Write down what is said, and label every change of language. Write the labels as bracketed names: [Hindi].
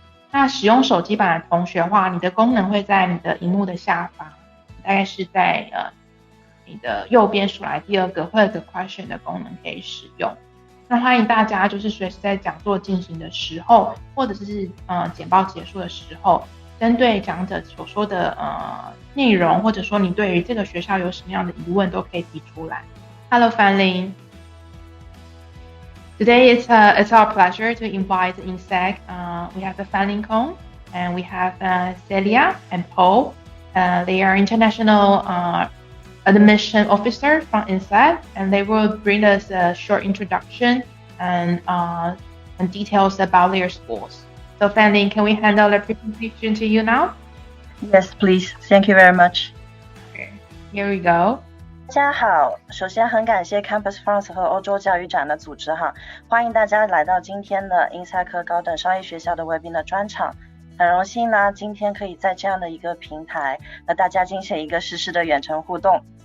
[Chinese] 那使用手机版的同学的话，你的功能会在你的萤幕的下方，大概是在你的右边数来第二个会有个 question 的功能可以使用。那欢迎大家就是随时在讲座进行的时候，或者是简报结束的时候，针对讲者所说的内容，或者说你对于这个学校有什么样的疑问，都可以提出来。 [English] Hello, Fanlin. Today it's our pleasure to invite Inseec. We have the Fanlin Kong, and we have Célia and Paul. They are international admission officer from Inseec, and they will bring us a short introduction and details about their schools.So Fanlin, can we hand out the presentation to you now? Yes, please. Thank you very much. Okay, here we go. [Chinese] 大家好，首先很感谢 Campus France 和欧洲教育展的组织欢迎大家来到今天的 Inseec 高等商业学校的 Webinar 专场。很荣幸呢，今天可以在这样的一个平台和大家进行一个实时的远程互动。